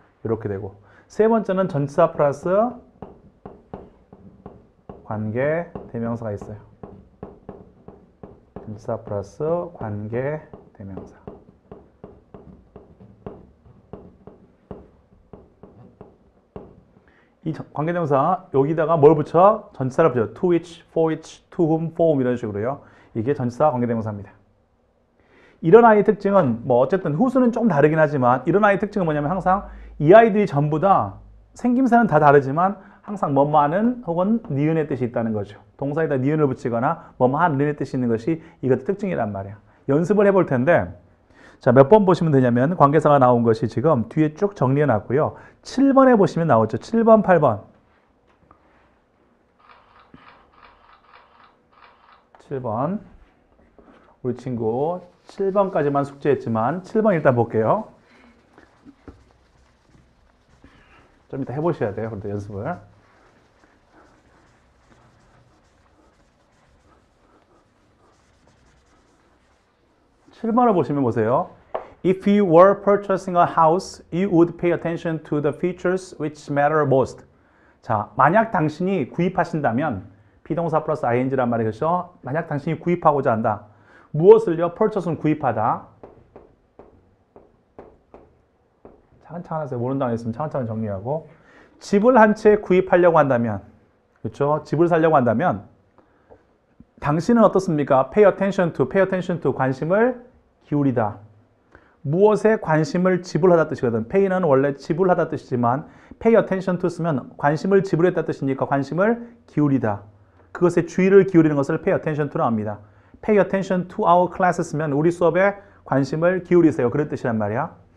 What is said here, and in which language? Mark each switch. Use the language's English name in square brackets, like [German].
[Korean] 이렇게 되고 세 번째는 전치사 플러스 관계 대명사가 있어요. 전치사 플러스 관계 대명사. 이 관계대명사 여기다가 뭘 붙여? 전치사를 붙여. [English] to which, for which, to whom, for whom [Korean] 이런 식으로요. 이게 전치사 관계대명사입니다. 이런 아이의 특징은 뭐 어쨌든 후수는 조금 다르긴 하지만 이런 아이의 특징은 뭐냐면 항상 이 아이들이 전부 다 생김새는 다 다르지만 항상 뭐뭐하는 혹은 니은의 뜻이 있다는 거죠. 동사에다 니은을 붙이거나 뭐뭐한 니은의 뜻이 있는 것이 이것도 특징이란 말이야. 연습을 해볼 텐데 자, 몇 번 보시면 되냐면 관계사가 나온 것이 지금 뒤에 쭉 정리해 놨고요. 7번에 보시면 나오죠. 7번, 8번. 7번. 우리 친구 7번까지만 숙제했지만 7번 일단 볼게요. 좀 이따 해보셔야 돼요. 그래도 연습을. (7번을) 보시면 보세요. [English] If you were purchasing a house, you would pay attention to the features which matter most. [Korean] 자, 만약 당신이 구입하신다면 비동사 플러스 ing란 말이겠죠. 만약 당신이 구입하고자 한다. 무엇을요? purchase는 구입하다. 차근차근 하세요. 모른다고 했으면 차근차근 정리하고. 집을 한 채 구입하려고 한다면, 그렇죠? 집을 사려고 한다면 당신은 어떻습니까? [English] pay attention to [Korean] 관심을 기울이다. 무엇에 관심을 지불하다 뜻이거든. pay는 원래 지불하다 뜻이지만 [English] pay attention to [Korean] 쓰면 관심을 지불했다 뜻이니까 관심을 기울이다. 그것에 주의를 기울이는 것을 pay attention to라고 합니다. [English] pay attention to our class [Korean] 쓰면 우리 수업에 관심을 기울이세요. 그런 뜻이란 말이야.